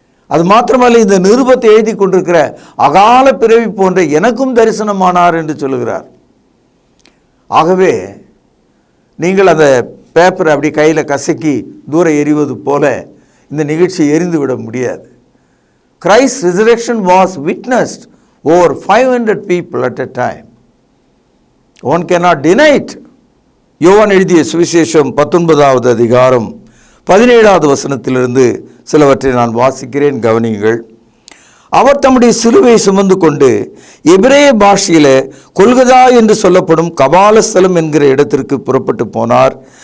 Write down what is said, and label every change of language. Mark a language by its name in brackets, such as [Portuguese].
[Tamil] அது மாத்திரமல்ல, இந்த நிருபத்தை எழுதி கொண்டிருக்கிற அகால பிறவி போன்ற எனக்கும் தரிசனமானார் என்று சொல்லுகிறார். ஆகவே நீங்கள் அந்த பேப்பரை அப்படி கையில் கசக்கி தூரம் எறிவது போல இந்த நிகழ்ச்சியை எரிந்து விட முடியாது. [English] Christ's resurrection was witnessed over 500 people at a time. One cannot deny it. [Tamil] யோவான் எழுதிய சுவிசேஷம் 19வது அதிகாரம் 17வது வசனத்திலிருந்து சிலவற்றை நான் வாசிக்கிறேன், கவனியுங்கள். அவர் தம்முடைய சிலுவையை சுமந்து கொண்டு எபிரேய பாஷையில கொல்கதா என்று சொல்லப்படும் கபாலஸ்தலம் என்கிற இடத்திற்கு புறப்பட்டு போனார்.